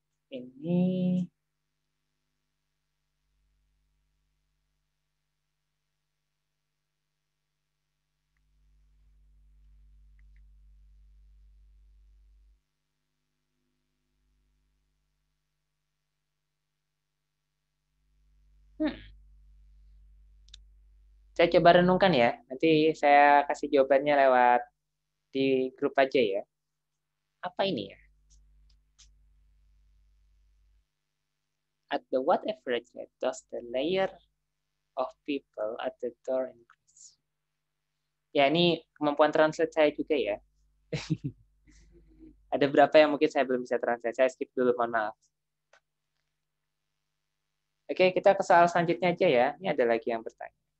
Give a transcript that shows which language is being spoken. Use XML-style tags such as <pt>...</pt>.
<id>Ini saya coba renungkan ya. Nanti saya kasih jawabannya lewat di grup aja ya. Apa ini ya?</id> <en>At the what average rate does the layer of people at the door increase?</en> <id>Ya, ini kemampuan translate saya juga ya. Ada berapa yang mungkin saya belum bisa translate. Saya skip dulu, mohon maaf. Oke, kita ke soal selanjutnya aja ya. Ini ada lagi yang bertanya.</id>